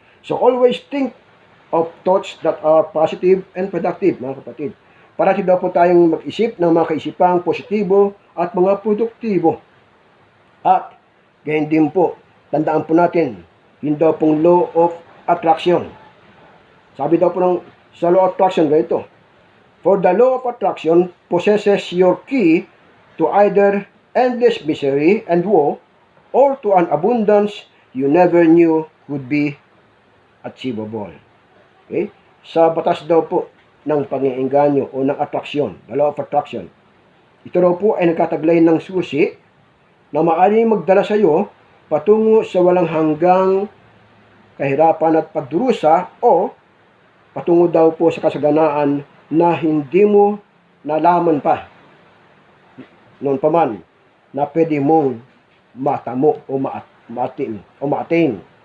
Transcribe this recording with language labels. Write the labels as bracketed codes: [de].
[en] So always think of thoughts that are positive and productive, [tl] mga kapatid. Parati daw po tayong mag-isip ng mga kaisipang positibo at mga produktibo. At gayon din po, tandaan po natin, yun daw pong law of attraction. Sabi daw po sa law of attraction, ganito, [en] for the law of attraction possesses your key to either endless misery and woe or to an abundance you never knew would be achievable. Okay? [tl] Sa batas daw po ng pag-iinganyo o ng attraction, the law of attraction, ito raw po ay nagkataglay ng susi na maaaring magdala sa iyo patungo sa walang hanggang kahirapan at pagdurusa o patungo daw po sa kasaganaan na hindi mo nalaman pa noon pa man na pwede mong matamo o ma-attain.